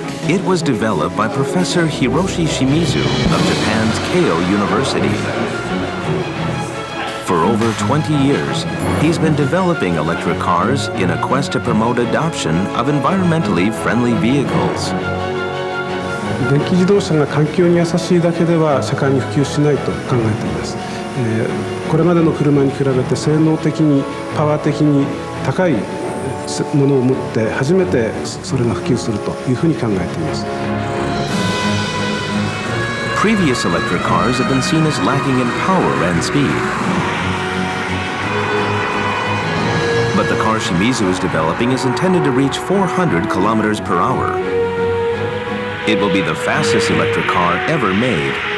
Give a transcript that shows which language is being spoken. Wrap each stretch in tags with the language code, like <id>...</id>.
<en>It was developed by Professor Hiroshi Shimizu of Japan's Keio University. For over 20 years, he's been developing electric cars in a quest to promote adoption of environmentally friendly vehicles.</en> <ja>電気自動車が環境に優しいだけでは社会に普及しないと考えています。これまでの車に比べて性能的にパワー的に高いものを持って初めてそれが普及するというふうに考えています。</ja> <en>Previous electric cars have been seen as lacking in power and speed. But the car Shimizu is developing is intended to reach 400 kilometers per hour. It will be the fastest electric car ever made.</en>